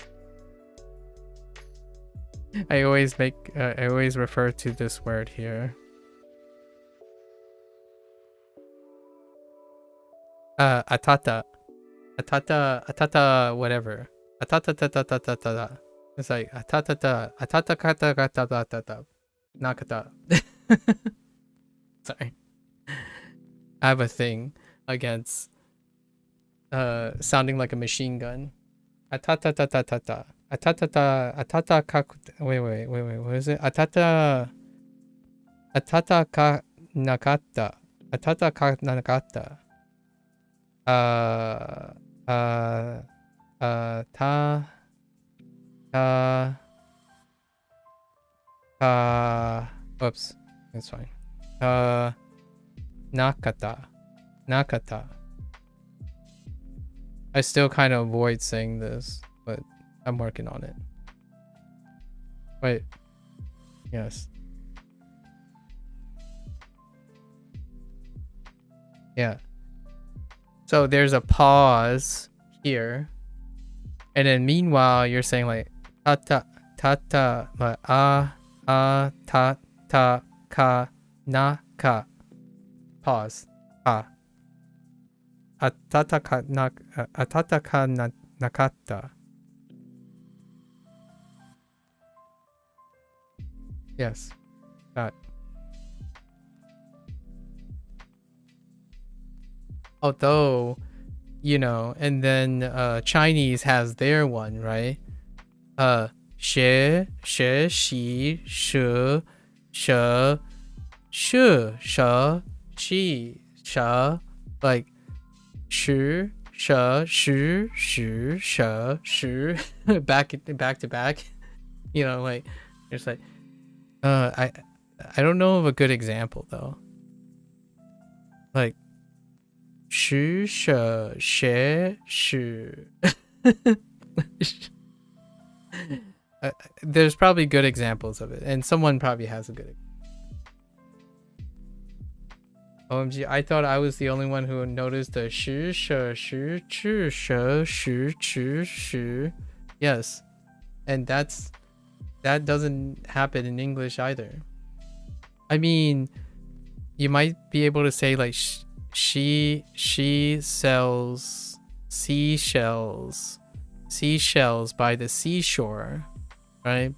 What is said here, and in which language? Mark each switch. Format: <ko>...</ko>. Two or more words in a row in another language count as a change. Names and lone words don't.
<en>I always refer to this word here. Atata, whatever. Atata. It's like atata, kata, nakata. Sorry. I have a thing against sounding like a machine gun. Atata. Wait, what is it? Atata ka nakata. Oops, it's fine. Nakata. I still kind of avoid saying this, but I'm working on it. Wait. Yes. Yeah. So there's a pause here. And then meanwhile, you're saying like tata, like ta, ka, na, ka. Pause. Atata ka nakata. Yes. That. Although, you know, and then Chinese has their one, right? She, shi, shi, she, sha, like shi, sha, shi, sha, shi, back to back. You know, like it's like I don't know of a good example though. Like shi, sha, she, shi. There's probably good examples of it, and someone probably has a good. OMG, I thought I was the only one who noticed the shi, shi, shi, chi, shi, shi, chi, shi. Yes, and that doesn't happen in English either. I mean, you might be able to say like she sells seashells by the seashore, right?</en>